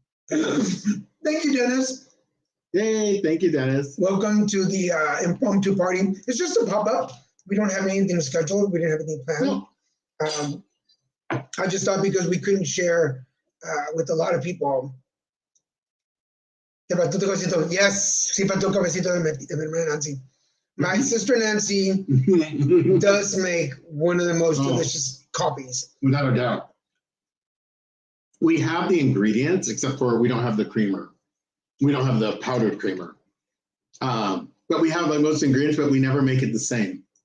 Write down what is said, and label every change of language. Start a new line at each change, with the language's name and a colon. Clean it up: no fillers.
English: Thank you, Dennis. Hey, thank you, Dennis. Welcome to the impromptu party. It's just a pop-up. We don't have anything scheduled. We didn't have anything planned. No. I just thought because we couldn't share with a lot of people.
Spanish: Yes, sí faltó cabecito de mi hermana Nancy.
English: My sister Nancy does make one of the most delicious coffees. Without a doubt. We have the ingredients, except for we don't have the creamer. We don't have the powdered creamer. But we have the most ingredients, but we never make it the same.